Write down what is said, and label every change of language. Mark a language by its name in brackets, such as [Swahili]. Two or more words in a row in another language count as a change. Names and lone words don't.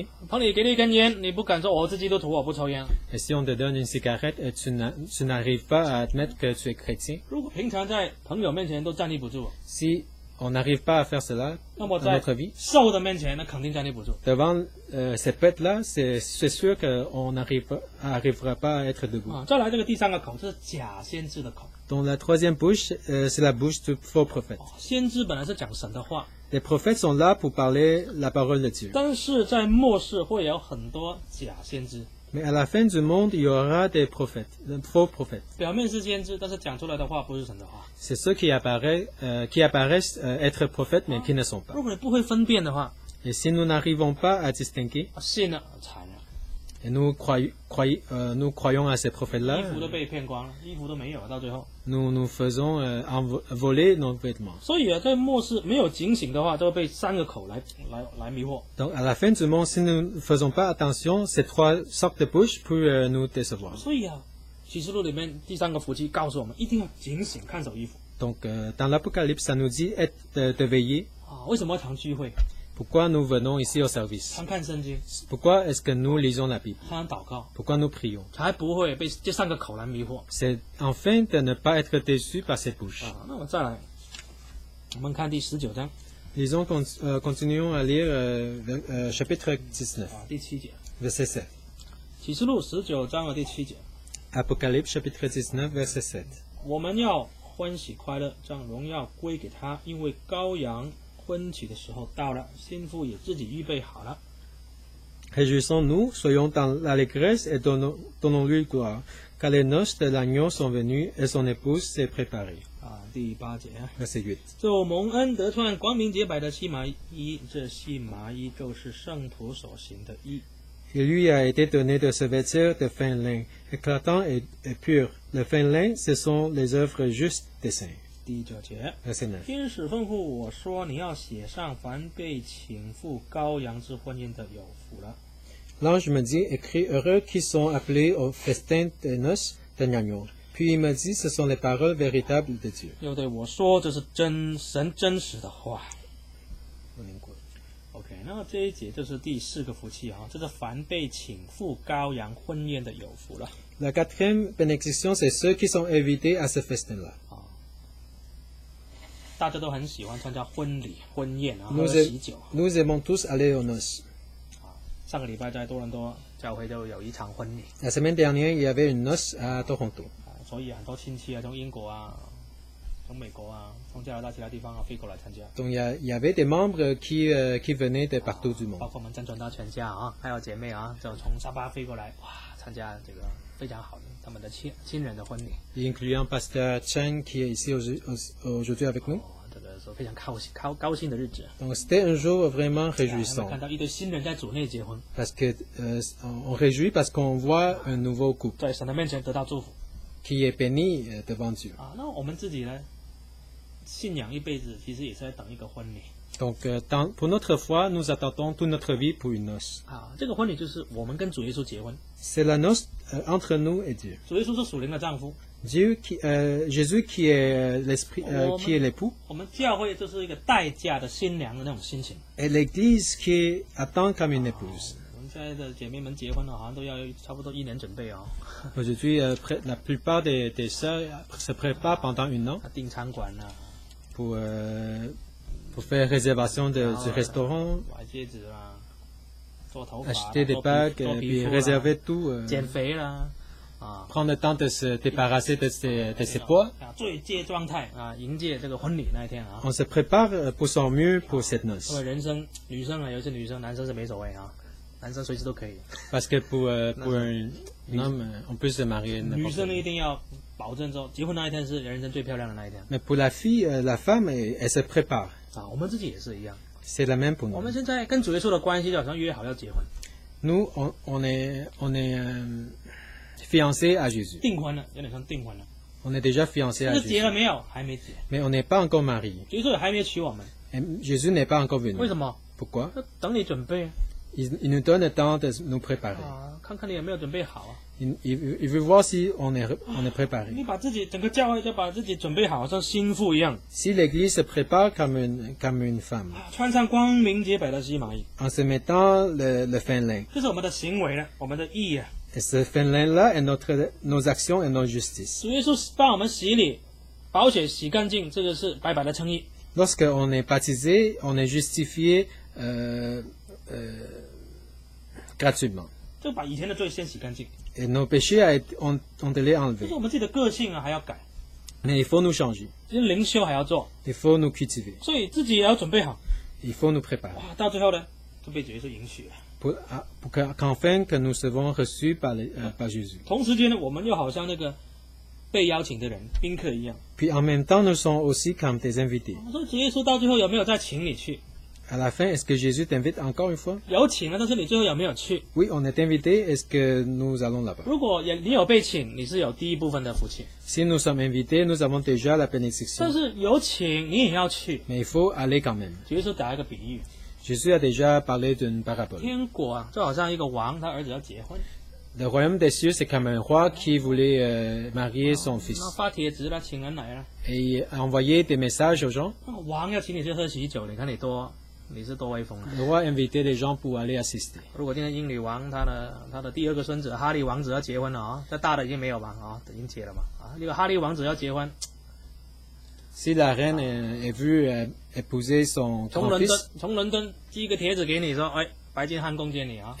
[Chinese] 朋友给你一根烟，你不敢说我是基督徒，我不抽烟。 [French] Et si on te donne une cigarette et tu n'arrives pas à admettre que tu es chrétien, [Chinese] 如果平常在朋友面前都站立不住， [French] si on n'arrive pas à faire cela [Chinese] 那么 [French] dans [Chinese] 在 [French] notre vie, [Chinese] 兽的面前，那肯定站立不住。 [French] devant ces bêtes-là, c'est sûr qu'on n'arrivera pas à être debout. [Chinese] 啊，再来这个第三个口，这是假先知的口。 [French] Donc la troisième bouche, c'est la bouche du faux prophète. [Chinese] 先知本来是讲神的话， [French] Les prophètes sont là pour parler la parole de Dieu. [Chinese] 但是在末世会有很多假先知， [French] Mais à la fin du monde, il y aura des prophètes, des faux prophètes. [Chinese] 表面是先知，但是讲出来的话不是神的话。 [French] C'est ceux qui apparaissent être prophètes, mais qui ne sont pas. [Chinese] 如果你不会分辨的话， [French] Et si nous n'arrivons pas à distinguer, [Chinese] 信了惨了， [French] et nous croyons à ces [Chinese] 衣 [French] prophètes-là, [Chinese] 服都被骗光了，衣服都没有了，到最后。 [French] nous faisons voler nos vêtements. [Chinese] 所以啊，在末世没有警醒的话，都会被三个口来迷惑。 [French] Donc à la fin du monde, si nous ne faisons pas attention, ces trois sortes de bouches peuvent nous décevoir. [Chinese] 所以啊，启示录里面第三个福气告诉我们，一定要警醒，看守衣服 [French] Donc dans l'Apocalypse, ça nous dit de veiller. [Chinese] 啊。为什么要常聚会？ [French] Pourquoi nous venons ici au service? [Chinese] 常看圣经， [French] Pourquoi est-ce que nous lisons la Bible? [Chinese] 常祷告， [French] Pourquoi nous prions? [Chinese] 才不会被这三个口来迷惑 [French] C'est enfin de ne pas être déçus par cette bouche. [Chinese] 啊。那我再来，我们看第19章 [French] Lisons, continuons à lire chapitre 19, [Chinese] 啊，第7节， [French] verset 7. [Chinese] 启示录19章的第7节， [French] Apocalypse chapitre 19, verset 7. [Chinese] 我们要欢喜快乐，将荣耀归给他，因为羔羊婚期的时候到了，新妇也自己预备好了。 [French] Réjouissons-nous, soyons dans l'allégresse et donnons-lui gloire, car les noces de l'agneau sont venues et son épouse s'est préparée. [Chinese] 啊，第8节， [French] Verset 8. [Chinese] 就蒙恩得穿光明洁白的细麻衣，这细麻衣就是圣徒所行的义。 [French] Il lui a été donné de se vêtir de fin lin, éclatant et pur. Le fin lin, ce sont les œuvres justes des saints. [Chinese] 第9节， [French] Verset 9. [Chinese] 天使吩咐我说：“你要写上，凡被请赴羔羊之婚宴的有福了。” [French] L'ange me dit, écris heureux qui sont appelés au festin des noces de l'agneau. Puis il me dit, ce sont les paroles véritables de Dieu. [Chinese] 又对我说：“这是神真实的话。” OK， 那这一节就是第4个福气啊，这是凡被请赴羔羊婚宴的有福了。 [French] La quatrième bénédiction, c'est ceux qui sont invités à ce festin-là. [Chinese] 啊，大家都很喜欢参加婚礼、婚宴啊，喝 [French] Nous, [Chinese] 喜酒。 [French] nous aimons tous aller aux noces. [Chinese] 上个礼拜在多伦多教会就有一场婚礼 [French] La semaine dernière, il y avait une noce à Toronto. [Chinese] 啊，所以很多亲戚啊，从英国啊、从美国啊、从加拿大其他地方啊飞过来参加。 [French] Donc il y avait des membres qui venaient de partout du [Chinese] 包 [French] monde. [Chinese] 括我们真传道全家啊，还有姐妹啊，就从沙巴飞过来，哇，参加这个非常好的他们的亲人的婚礼。 [French] Incluant Pasteur Chen qui est ici aujourd'hui avec nous. [Chinese] 哦，这个是非常高兴的日子。 [French] Donc c'était un jour vraiment [Chinese] 我 [French] réjouissant. [Chinese] 看到一对新人在主内结婚， [French] Parce que on réjouit parce qu'on voit un nouveau couple [Chinese] 在神的面前得到祝福 [French] qui est béni devant Dieu. 啊。 [Chinese] 那我们自己呢，信仰一辈子，其实也是在等一个婚礼 [French] Donc pour notre foi, nous attendons toute notre vie pour une noce. 啊。 [Chinese] 这个婚礼就是我们跟主耶稣结婚， [French] C'est la noce entre nous et Dieu. [Chinese] 主耶稣是属灵的丈夫， [French] Jésus qui est l'esprit, qui est l'époux, [Chinese] 我们教会就是一个待嫁的新娘的那种心情。 [French] et l'Église qui attend comme une épouse. [Chinese] 我们现在的姐妹们结婚了，好像都要差不多1年准备哦。 [French] Aujourd'hui, la plupart des sœurs se préparent pendant un an [Chinese] 订餐馆啊， [French] pour faire réservation du restaurant, [Chinese] 买戒指啦，做头发啦， [French] acheter des [Chinese] 做 [French] bagues, [Chinese] 皮 [French] puis [Chinese] 肤啦 [French] réserver tout, [Chinese] 减肥啦，啊， [French] prendre le temps de se débarrasser de ses poids. [Chinese] 啊，最接状态啊，迎接这个婚礼那一天啊。 [French] On se prépare pour son mieux pour cette [Chinese] 因 [French] noce. [Chinese] 为人生，女生啊，有一些女生，男生是没所谓啊，男生随时都可以。 [French] Parce que pour un homme, on peut se marier [Chinese] 女 [French] n'importe [Chinese] 生呢 [French] où. [Chinese] 一定要保证说，结婚那一天是人生最漂亮的那一天 [French] Mais pour la fille, la femme, elle se prépare. [Chinese] 啊。我们自己也是一样， [French] C'est la même pour [Chinese] 我 [French] nous. [Chinese] 们现在跟主耶稣的关系就好像约好要结婚， [French] Nous, on est fiancés à Jésus. [Chinese] 订婚了，有点像订婚了。 [French] On est déjà fiancés [Chinese] 但 [French] à [Chinese] 是结了 [French] Jésus. [Chinese] 没有？还没结， [French] Mais on n'est pas encore mariés. [Chinese] 耶稣也还没娶我们。 [French] Et Jésus n'est pas encore [Chinese] 为 [French] venu. [Chinese] 什么？ [French] Pourquoi? [Chinese] 等你准备 [French] Il nous donne le temps de nous préparer. [Chinese] 啊，看看你有没有准备好啊。 [French] Il veut voir si on est préparé. [Chinese] 你把自己整个教会就把自己准备好，像心腹一样， [French] Si l'Église se prépare comme une femme, [Chinese] 穿上光明洁白的细麻衣， [French] en se mettant le fin lin. [Chinese] 这是我们的行为了，我们的义啊。 [French] Et ce fin lin-là est nos actions et nos justices. [Chinese] 主耶稣帮我们洗礼，宝血洗干净，这个是白白的称义。 [French] Lorsqu'on est baptisé, on est justifié gratuitement. [Chinese] 就把以前的罪先洗干净。 [French] Et nos péchés ont été [Chinese] 就 [French] enlevés. [Chinese] 是我们自己的个性啊，还要改， [French] Mais il faut nous changer. [Chinese] 其实灵修还要做， [French] Il faut nous cultiver. [Chinese] 所以自己也要准备好。 [French] Il faut nous préparer [Chinese] 哇，到最后呢，就被主耶稣迎娶了。 [French] qu'enfin que nous serons reçus par Jésus. [Chinese] 同时间呢，我们又好像那个被邀请的人、宾客一样。 [French] Puis en même temps, nous sommes aussi comme des invités. [Chinese] 我说主耶稣到最后有没有再请你去？ [French] À la fin, est-ce que Jésus t'invite encore une fois? [Chinese] 有请了，但是你最后有没有去？ [French] Oui, on est invité. Est-ce que nous allons là-bas? [Chinese] 如果你有被请，你是有第一部分的福气； [French] Si nous sommes invités, nous avons déjà la [Chinese] 但 [French] bénédiction. [Chinese] 是有请你也要去。 [French] Mais il faut aller quand même. [Chinese] 主耶稣打一个比喻， [French] Jésus a déjà parlé d'une parabole. [Chinese] 天国啊，就好像一个王，他儿子要结婚， [French] Le royaume des cieux, c'est comme un roi qui voulait marier son fils. [Chinese] 那发帖子啦，请人来了， [French] Et envoyer des messages aux gens. [Chinese] 那王要请你去喝喜酒，你看你是多威风啊！ [French] Le roi invitait les gens pour aller assister. [Chinese] 如果今天英女王她的第二个孙子哈利王子要结婚了啊，这大的已经没有吧啊，已经结了嘛啊，这个哈利王子要结婚， [French] Si la reine est vue épouser son [Chinese] 从伦敦 [French] grand-fils, [Chinese] 从伦敦寄一个帖子给你说，哎，白金汉宫见你啊，